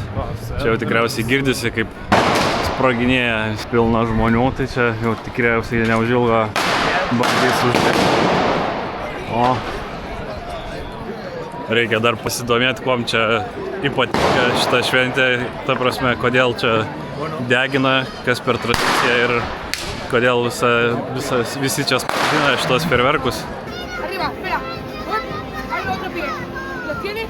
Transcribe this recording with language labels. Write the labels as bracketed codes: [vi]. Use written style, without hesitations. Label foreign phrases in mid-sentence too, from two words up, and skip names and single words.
[lt] Čia jau tikriausiai girdisi, kaip sproginėja pilna žmonių, tai čia jau tikriausiai neužilgo bandys uždėti. O reikia dar pasidomėti, kuom čia ypatinga šita šventė, ta prasme, kodėl čia degina, kas per tradiciją ir kodėl visi čia sprogdina šitos fejerverkus. [es] Arriba, espera. Ahí lo otro pie. ¿Lo tienes?